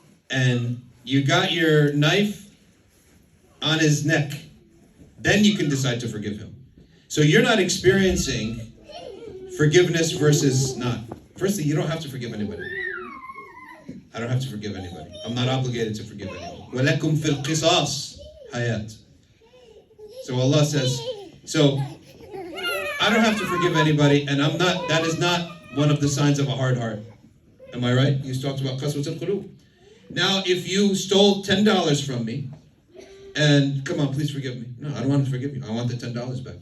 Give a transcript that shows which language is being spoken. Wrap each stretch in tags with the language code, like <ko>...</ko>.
<en>And you got your knife on his neck, then you can decide to forgive him. So you're not experiencing forgiveness versus not. Firstly, you don't have to forgive anybody. I don't have to forgive anybody. I'm not obligated to forgive anyone.</en> <ar>وَلَكُمْ فِي الْقِصَاصِ hayat.</ar> <en>So Allah says, so I don't have to forgive anybody, and that is not one of the signs of a hard heart. Am I right? You talked about qaswat al-qulub. Now, if you stole $10 from me, and come on, please forgive me. No, I don't want to forgive you. I want the $10 back.</en>